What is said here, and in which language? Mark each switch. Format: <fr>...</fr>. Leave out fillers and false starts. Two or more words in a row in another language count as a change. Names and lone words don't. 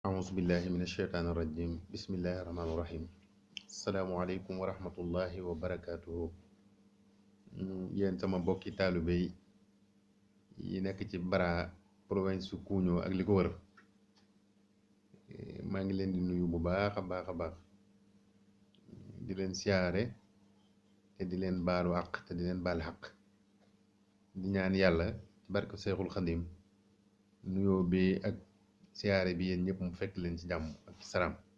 <ar>أعوذ بالله من الشيطان الرجيم بسم الله الرحمن الرحيم السلام عليكم ورحمة الله وبركاته</ar> <wo>yéen sama bokki taalibe yi nekk ci Bara province su Kuuño ak li ko wër maa ngi leen di nuyu bu baax a baax di leen siyaare te di leen baalu àq te di leen baal àq di ñaan yàlla ci barke Seexul Xadim nuyoo bi ak siyaare bi yéen ñëpp mu fekk leen ci jàmm ak ci salaam</wo>